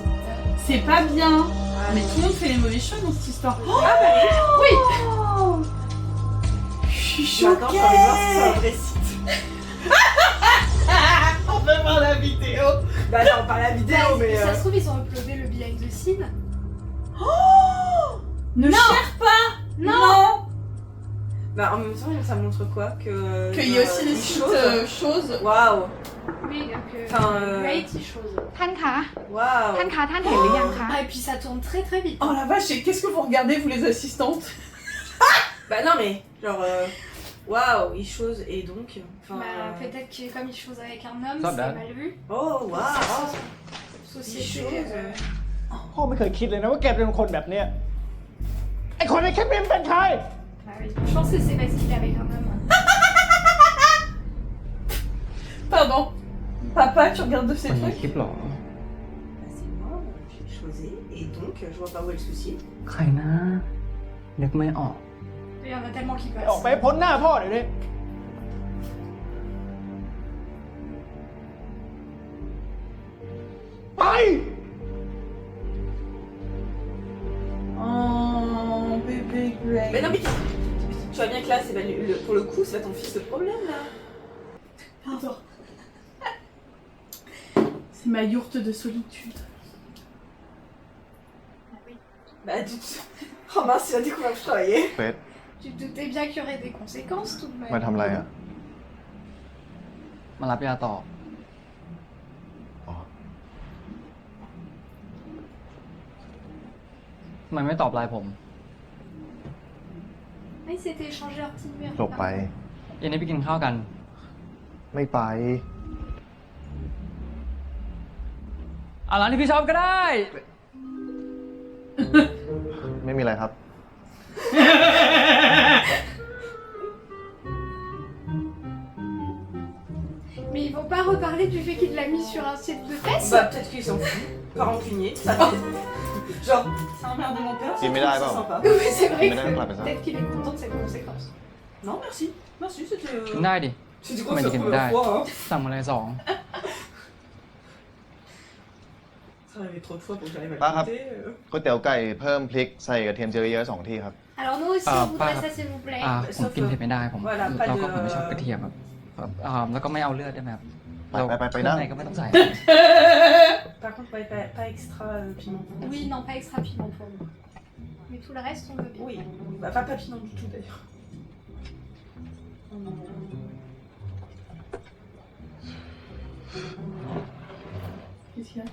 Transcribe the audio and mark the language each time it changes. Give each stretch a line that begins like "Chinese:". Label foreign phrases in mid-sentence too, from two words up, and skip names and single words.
French: C'est pas bien. Ah, Mais tout le monde fait les mauvais choix dans cette histoire. Ah bah oui. Oh, je suis Maintenant, choquée. j'ai envie de voir si c'est un vrai site. On peut voir la vidéo. Bah non, pas la vidéo, Bah, mais. Ça se trouve, ils ont uploadé le
English: behind the scene.
French: Ne cherche pas. Non. Bah en même temps, ça montre quoi que. Qu'il y a aussi des une sites chose. choses. Waouh. Oui, donc Enfin,
English: reality shows.
Thai: ท่านคะ
French: Waouh.
Thai: ท่านคะท่านเห็นหรือยังคะ
French: Ah, et puis ça tourne très très vite. Oh la vache, et qu'est-ce que vous regardez, vous les assistantes? Bah non, mais genre. Waouh, il chose et donc. Enfin. Bah, peut-être que comme il chose avec un homme,
English: Not
French: c'est
English: bad.
French: mal vu. Oh, waouh. Il Société. chose.
Thai: พ่อไม่เคยคิดเลยนะว่าแกเป็นคนแบบเนี้ยไอคนในคลิปนี้มันเป็นใคร
French: Ah oui. Je pense que c'est parce qu'il est avec un homme. Pardon. Papa, tu regardes de ces
Thai: คนใน
French: trucs?
Thai: คลิปเหรอ
French: Bah, c'est moi, j'ai chosé et donc je vois pas où est le souci.
Thai: ใครนะ นึกไม่ออก
French: Il y en a tellement qui
Thai: ออกไป
French: passent.
Thai: พ้นหน้าพ่อเดี๋ยวนี้ไป
French: Oh, bébé Greg. Mais non, mais tu vois bien que là, c'est pas pour le coup, c'est pas ton fils le problème là. Pardon. C'est ma yourte de solitude. Bah, du Oh mince, il a découvert que je travaillais.
Thai: เฟส
French: Tu te doutais bien qu'il y aurait des conséquences tout de
Thai: มา
French: même.
Thai: ทำอะไรอ่ะ มารับยาต่อ อ๋อ ทำไมไม่ตอบไลน์ผม
French: Mais ils s'étaient échangé leur petit numéro.
Thai: จบไป เย็นนี้ไปกินข้าวกัน ไม่ไป เอาร้านที่พี่ชอบก็ได้ ไม่มีอะไรครับ
French: Mais ils vont pas reparler du fait qu'il l'a mis sur un site de test. Bah, peut-être qu'ils s'en foutent. Pas rancunier. Ça Genre, ça emmerde mon père. Il met là, c'est non. sympa. Oui, c'est vrai Mais là, on l'a fait que ça. peut-être qu'il est content de cette conséquence. Non, merci. Merci, c'était.
Thai: กินได้ดิ
French: C'était Mais quoi tu ça gagnes première pas. fois, hein.
Thai: สั่งมาเลยสอง
French: Ça arrivait trop de fois pour que j'arrive à Bah, le goûter.
Thai: ก๋วยเตี๋ยวไก่เพิ่มพริกใส่กระเทียมเจียวเยอะๆ2 ที่ครับ
French: Alors nous aussi, Ah, on voudrait pas- ça, s'il vous plaît.
Thai: ผมกินเผ็ดไม่ได้ผม
French: Voilà, pas
Thai: แล้วก็
French: de-
Thai: ผมไม่ชอบกระเทียมครับแล้วก็ไม่เอาเลือดได้ไหมครับ ไป เครื่ นะ องในก็ไม่ต้องใส่
French: Par contre, pas extra piment. Oui, non, pas extra piment pour nous. Mais tout le reste, on veut bien. Oui, bah, pas piment du tout d'ailleurs. Qu'est-ce qu'il y a?